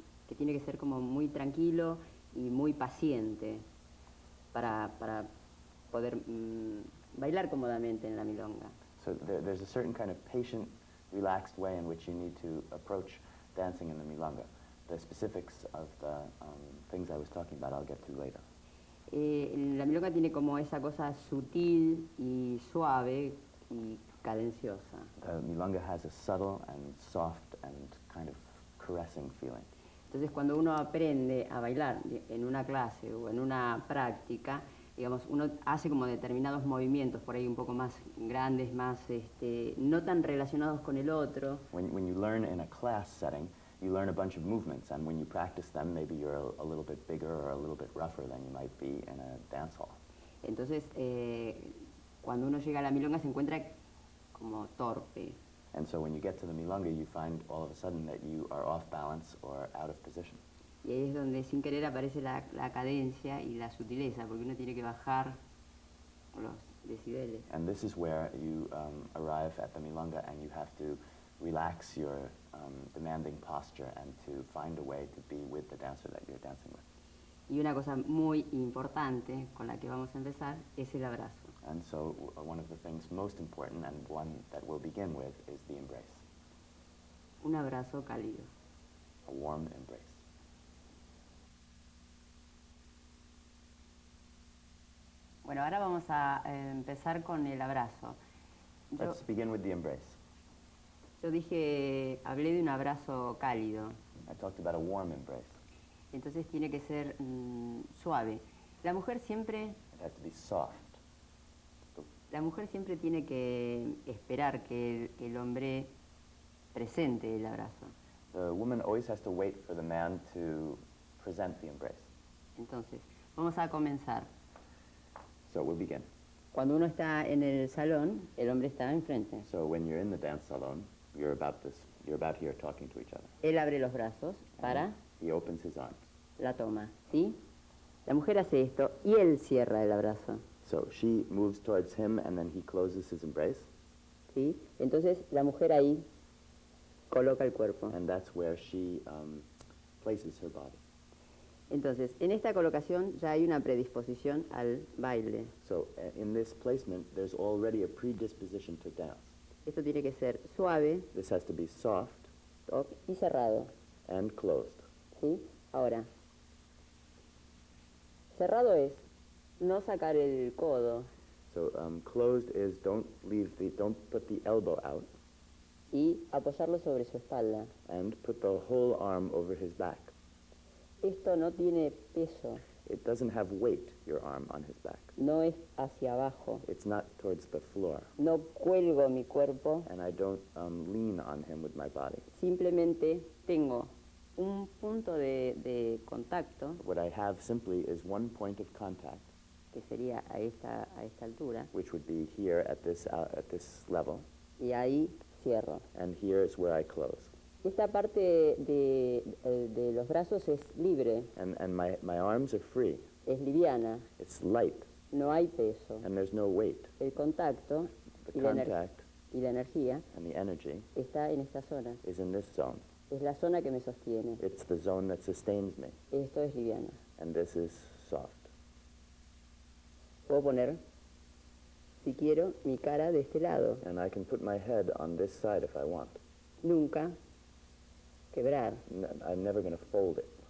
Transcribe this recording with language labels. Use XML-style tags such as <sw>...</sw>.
<es>que tiene que ser como muy tranquilo y muy paciente para poder bailar cómodamente en la milonga.</es> <en>So there's a certain kind of patient, relaxed way in which you need to approach dancing in the milonga. The specifics of the things I was talking about I'll get to later.</en> <es>La milonga tiene como esa cosa sutil y suave y cadenciosa.</es> <en>The milonga has a subtle and soft and kind of caressing feeling.</en> <es>Entonces cuando uno aprende a bailar en una clase o en una práctica, digamos, uno hace como determinados movimientos por ahí un poco más grandes, más no tan relacionados con el otro.</es> <en>When you learn in a class setting, you learn a bunch of movements, and when you practice them, maybe you're a little bit bigger or a little bit rougher than you might be in a dance hall.</en> <es>Entonces, cuando uno llega a la milonga se encuentra como torpe.</es> <en>And so when you get to the milonga, you find all of a sudden that you are off balance or out of position.</en> <es>Y ahí es donde sin querer aparece la cadencia y la sutileza, porque uno tiene que bajar los decibeles.</es> <en>And this is where you arrive at the milonga, and you have to relax your demanding posture and to find a way to be with the dancer that you're dancing with.</en> <es>Y una cosa muy importante con la que vamos a empezar es el abrazo.</es> <en>And so one of the things most important, and one that we'll begin with, is the embrace.</en> <es>Un abrazo cálido.</es> <en>A warm embrace.</en> <es>Bueno, ahora vamos a empezar con el abrazo.</es> <en>Let's begin with the embrace.</en> <es>Yo hablé de un abrazo cálido.</es> <en>I talked about a warm embrace.</en> <es>Entonces tiene que ser suave. La mujer siempre</es> <en>It has to be soft.</en> <es>tiene que esperar que el hombre presente el abrazo.</es> <en>The woman always has to wait for the man to present the embrace.</en> <es>Entonces, vamos a comenzar.</es> <en>So we'll begin.</en> <es>Cuando uno está en el salón, el hombre está enfrente.</es> <en>So when you're in the dance salon, you're about here talking to each other.</en> <es>Él abre los brazos para</es> <en>He opens his arms.</en> <es>la toma, ¿sí? La mujer hace esto y él cierra el abrazo,</es> <en>So she moves towards him, and then he closes his embrace, ¿sí?</en> <es>Entonces la mujer ahí coloca el cuerpo.</es> <en>and that's where she places her body.</en> <es>Entonces, en esta colocación ya hay una predisposición al baile.</es> <en>So in this placement, there's already a predisposition to dance.</en> <es>Esto tiene que ser suave</es> <en>This has to be soft</en> <es>y cerrado,</es> <en>and closed.</en> <es>¿sí? Ahora, cerrado es no sacar el codo</es> <en>So closed is don't put the elbow out,</en> <es>y apoyarlo sobre su espalda.</es> <en>and put the whole arm over his back.</en> <es>Esto no tiene peso,</es> <en>It doesn't have weight, your arm on his back.</en> <es>no es hacia abajo.</es> <en>It's not towards the floor.</en> <es>No cuelgo mi cuerpo,</es> <en>And I don't lean on him with my body.</en> <es>simplemente tengo un punto de contacto,</es> <en>What I have simply is one point of contact,</en> <es>que sería a esta altura,</es> <en>which would be here at this level,</en> <es>y ahí cierro.</es> <en>and here is where I close.</en> <es>Esta parte de los brazos es libre,</es> <en>And my arms are free.</en> <es>es liviana,</es> <en>It's light,</en> <es>no hay peso.</es> <en>and there's no weight.</en> <es>El contacto</es> <en>The</en> <es>y</es> <en>contact</en> <es>la energía</es> <en>and the energy</en> <es>está en esta zona.</es> <en>is in this zone.</en> <es>Es la zona que me sostiene.</es> <en>It's the zone that sustains me,</en> <es>Esto es liviana.</es> <en>and this is soft.</en> <es>Puedo poner, si quiero, mi cara de este lado.</es> <en>And I can put my head on this side if I want.</en> <es>Nunca quebrar.</es> <en>I'm never going to fold it.</en>